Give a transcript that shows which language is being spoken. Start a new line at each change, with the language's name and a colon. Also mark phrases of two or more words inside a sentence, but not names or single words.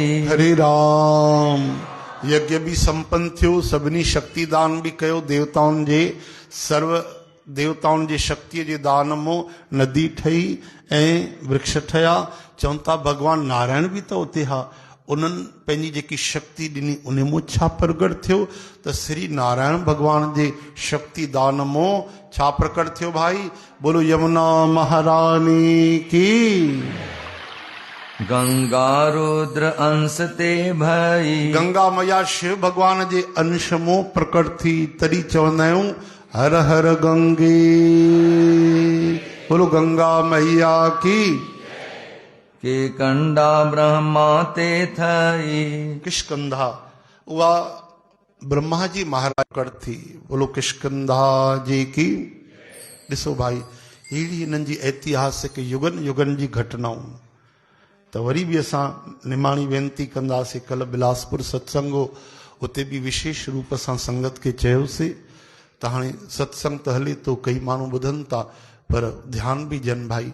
Sindhi: हरे राम। यज्ञ भी संपन्न थियो, सभिनी शक्तिदान भी कयो, देवताउनि जे सर्व देवताउनि जे शक्तिअ जे दान मां नदी ठही ऐं वृक्ष ठहिया। चवनि था भगवान नारायण बि त उते हा, उन्हनि पंहिंजी जेकी शक्ति ॾिनी उन मां छा प्रगट थियो, त श्री नारायण भगवान जे शक्ति दान मां छा प्रकट थियो भाई?
Hindi: बोलो यमुना महारानी की।
Sindhi: गंगा रुद्र अंश ते भई, गंगा मैया शिव भगवान जे अंश मां प्रकट थी, तॾहिं चवंदा आहियूं हर हर गंगे।
Hindi: बोलो गंगा मैया की।
Sindhi: के कंडा ब्रह्मा ते थई, किष्कंधा उहा ब्रह्मा जी महाराज प्रकट थी।
Hindi: बोलो किष्कंधा जी की।
Sindhi: ॾिसो भाई, अहिड़ी हिननि जी ऐतिहासिक युगनि युगनि जी घटनाऊं। त वरी बि असां निमाणी वेनती कंदासीं, कल्ह बिलासपुर सत्संग हो, उते बि विशेष रूप सां संगत खे चयोसीं त हाणे सत्संग त हले थो, कई माण्हू ॿुधनि था, पर ध्यानु बि ॾियनि भाई।